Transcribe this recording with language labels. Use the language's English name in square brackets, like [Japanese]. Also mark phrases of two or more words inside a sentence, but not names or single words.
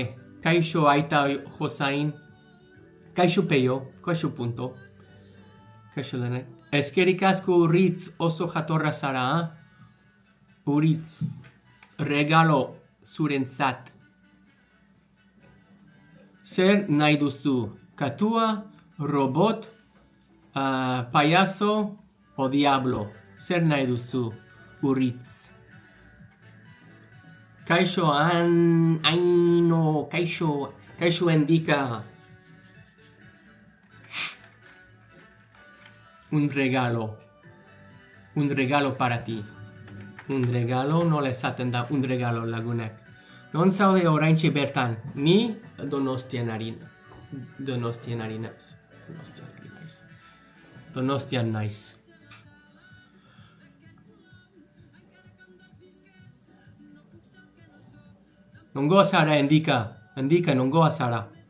[Basque] Kaixo aita Josain. Kaixo peio, kaixo punto. Kaixo denek. Eskerrik asko Uritz, oso jatorra zara, Uritz. Regalo zurentzat. Zer nahi duzu? Katua, robot, [Spanish] payaso o diablo. [Basque] Zer nahi duzu? Uritz. Kaixo aino, kaixo endika. [Spanish] Un regalo para ti. Un regalo, [Basque] nola esaten da, [Spanish] un regalo lagunek. [Basque] Non zaude oraintxe bertan, ni Donostian naiz. Nongoa zara, endika nongoa zara.